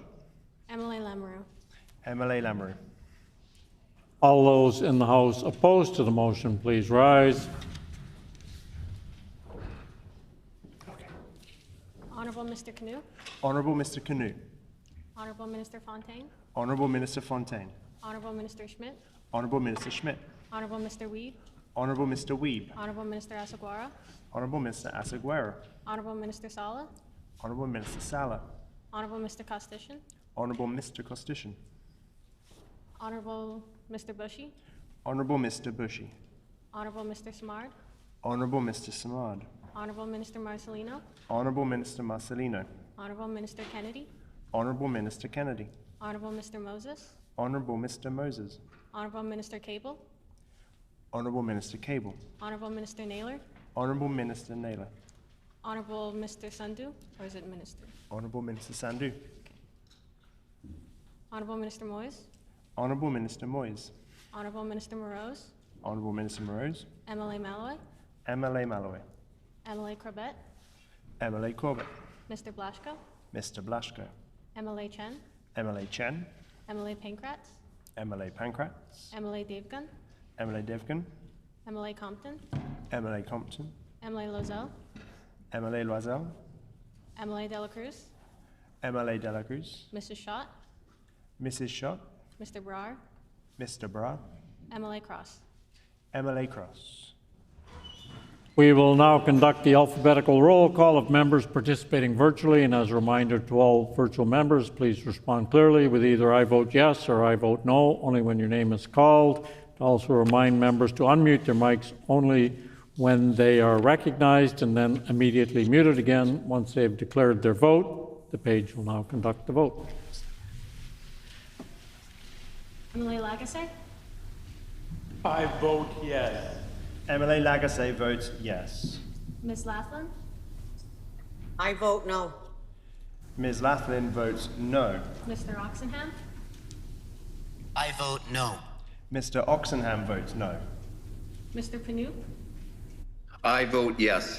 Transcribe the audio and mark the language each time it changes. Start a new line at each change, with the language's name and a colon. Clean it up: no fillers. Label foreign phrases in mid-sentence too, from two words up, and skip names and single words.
English: MLA Lamoureux. MLA Lamoureux. All those in the House opposed to the motion, please rise. Honorable Mr. Canoe, Honourable Mr. Canoe, Honorable Minister Fontaine, Honourable Minister Fontaine, Honorable Minister Schmidt, Honourable Minister Schmidt, Honorable Mr. Weeb, Honourable Mr. Weeb, Honorable Minister Asaguara, Honourable Mr. Asaguera, Honorable Minister Sala, Honourable Minister Sala, Honorable Mr. Costician, Honourable Mr. Costician, Honorable Mr. Bushy, Honourable Mr. Bushy, Honorable Mr. Samard, Honourable Mr. Samad, Honorable Minister Marcelino, Honourable Minister Marcelino, Honorable Minister Kennedy, Honourable Minister Kennedy, Honorable Mr. Moses, Honourable Mr. Moses, Honorable Minister Cable, Honourable Minister Cable, Honorable Minister Naylor, Honourable Minister Naylor, Honorable Mr. Sandhu, or is it Minister? Honourable Minister Sandhu, Honorable Minister Moyes, Honourable Minister Moyes, Honorable Minister Morose, Honourable Minister Morose, MLA Malloy, MLA Malloway, MLA Corbett, MLA Corbett, Mr. Blaschko, Mr. Blaschko, MLA Chen, MLA Chen, MLA Pankratz, MLA Pankratz, MLA Devgan, MLA Devgan, MLA Compton, MLA Compton, MLA Lozelle, MLA Loisel, MLA Dela Cruz, MLA De La Cruz, Mrs. Schott, Mrs. Schott, Mr. Brar, Mr. Bra, MLA Cross. MLA Cross. We will now conduct the alphabetical roll call of members participating virtually, and as a reminder to all virtual members, please respond clearly with either I vote yes or I vote no, only when your name is called. To also remind members to unmute their mics only when they are recognized and then immediately mute it again once they've declared their vote. The page will now conduct the vote. MLA Lagasse, I vote yes. MLA Lagasse votes yes. Ms. Laughlin, I vote no. Ms. Laughlin votes no. Mr. Oxenham, I vote no. Mr. Oxenham votes no. Mr. Panouk, I vote yes.